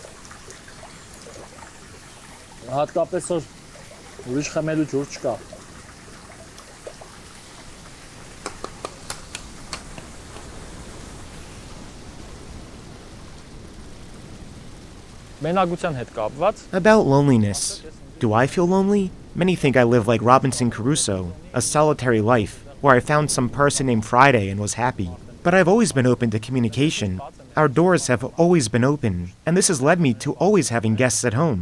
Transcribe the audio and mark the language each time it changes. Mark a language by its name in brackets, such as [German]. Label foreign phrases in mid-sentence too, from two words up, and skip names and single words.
[Armenian] Հատկապես որ ուրիշ խմելու ջուր չկա։ Մենակության հետ կապված [English] About loneliness. Do I feel lonely? Many think I live like Robinson Crusoe, a solitary life, where I found some person named Friday and was happy. But I've always been open to communication. Our doors have always been open, and this has led me to always having guests at home.